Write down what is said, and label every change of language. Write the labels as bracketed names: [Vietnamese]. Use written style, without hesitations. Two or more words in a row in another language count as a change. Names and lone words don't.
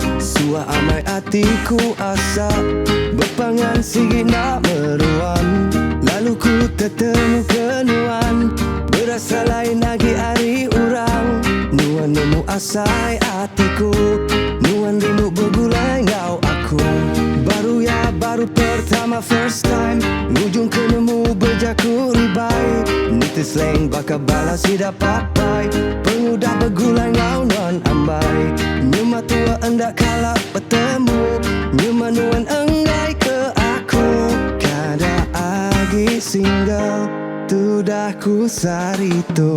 [Iban] Suah amai hatiku asa berpangan sigi nak meruan. Lalu ku tertemu kenuan, berasa lain lagi hari urang. Nuan nemu asai hatiku, nuan rindu bergulai engau aku. Baru pertama [English] first time, [Iban] ujung kenemu berjaku ribai. Nitis leng bakal balas tidak papai, pengudah bergulai engau nuan ambai. Nyuma tua endak kalah bertemu, nyuma nuan enggai ke aku. Kada agi single, tu dah ku sarito.